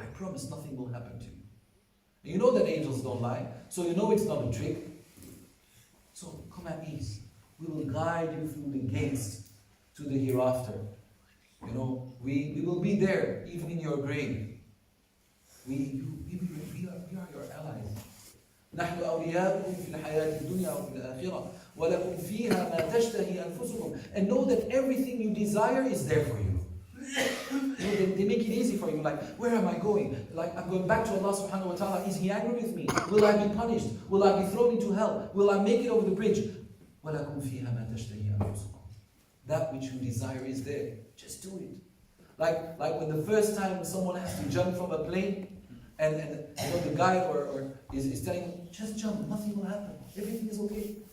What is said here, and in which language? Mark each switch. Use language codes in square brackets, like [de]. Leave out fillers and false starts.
[en] I promise nothing will happen to you. You know that angels don't lie, so you know it's not a trick. So come at ease. We will guide you through the gates to the hereafter. You know, we will be there, even in your grave. We are your allies. [ar] نحن أولياؤكم في الحياة الدنيا وفي الآخرة ولكم فيها ما تشتهي أنفسكم, [en] and know that everything you desire is there for you. They make it easy for you. Like, where am I going? Like, I'm going back to Allah subhanahu wa ta'ala. Is He angry with me? Will I be punished? Will I be thrown into hell? Will I make it over the bridge? [ar] وَلَكُمْ فِيهَا مَا تَشْتَهِي أَنفُسُكُمْ. [en] That which you desire is there. Just do it. Like when the first time someone has to jump from a plane, and you know, the guy is telling him, just jump, nothing will happen. Everything is okay.